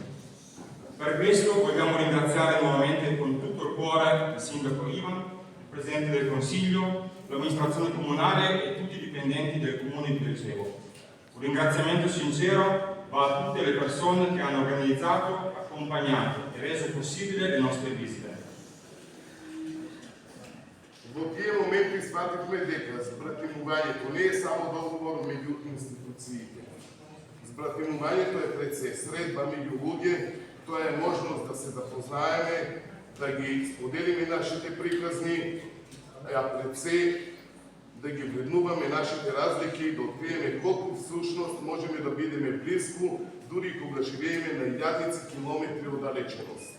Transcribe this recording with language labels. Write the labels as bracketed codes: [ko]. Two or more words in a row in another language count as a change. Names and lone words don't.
[it] Per questo vogliamo ringraziare nuovamente con tutto il cuore il Sindaco Ivan, il Presidente del Consiglio, l'amministrazione comunale e tutti i dipendenti del Comune di Belcevo. Un ringraziamento sincero va a tutte le persone che hanno organizzato, accompagnato e reso possibile le nostre visite. [mk] Во тие моменти свативме дека збратимувањето не е само договор меѓу институциите. Збратимувањето е пред се средба меѓу луѓе, тоа е можност да се запознаеме, да ги споделиме нашите приказни, а пред се да ги вреднуваме нашите разлики и да откриеме колку всушност можеме да бидеме близко, дури кога живееме на илјадници километри оддалеченост.